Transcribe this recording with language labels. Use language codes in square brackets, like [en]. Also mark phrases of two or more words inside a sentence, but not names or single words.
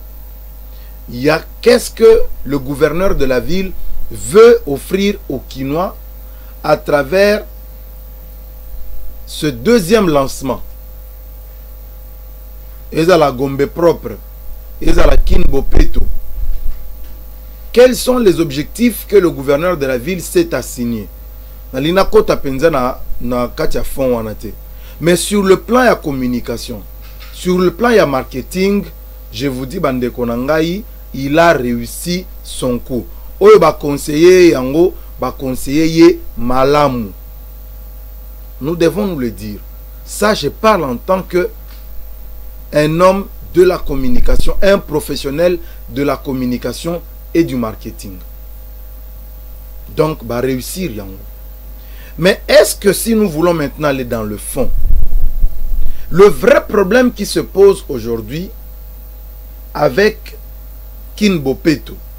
[fr] Il y a qu'est-ce que le gouverneur de la ville veut offrir aux Kinois à travers ce deuxième lancement. Et à la Gombe propre. Et à la Kin Bopeto. Quels sont les objectifs que le gouverneur de la ville s'est assigné? [ln] nalina kota penza na kati ya fond wana te. [fr] Mais sur le plan ya communication, sur le plan ya marketing, je vous dis [ln] bandeko na ngai, [fr] il a réussi son coup. [ln] Oyo ba conseiller yango, ba conseiller ye malamu. [fr] Nous devons nous le dire. Ça, je parle en tant que un homme de la communication, un professionnel de la communication et du marketing. Donc, bah réussir yango. Mais est-ce que si nous voulons maintenant aller dans le fond, le vrai problème qui se pose aujourd'hui avec Kin Bopeto,